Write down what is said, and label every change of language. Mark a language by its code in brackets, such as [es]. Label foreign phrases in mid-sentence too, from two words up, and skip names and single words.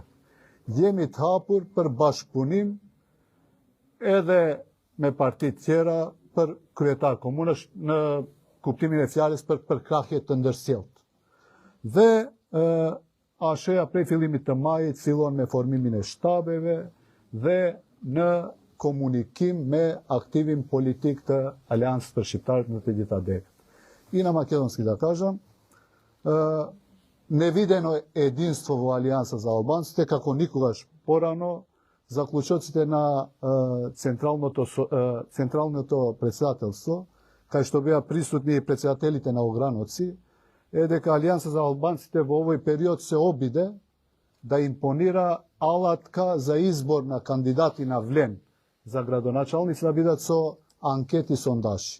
[sq] Jemi të hapur për bashkëpunim edhe me partit tjera për kryetar komunash në kuptimin e fjalës për përkrahje të ndërsjellët. Dhe ASHE-ja prej fillimit të majit fillon me formimin e shtabeve dhe në komunikim me aktivin politik të Aleancës për Shqiptarët në të gjitha degët. [mk] I na Македонски да кажам, невидено единство во Алијанса за албанците, како никогаш порано, заклучоците на централното председателство, кај што беа присутни и председателите на ограноци, е дека Алијанса за албанците во овој период се обиде да импонира алатка за избор на кандидати на Вленë за градоначалници да бидат со анкети сондажи.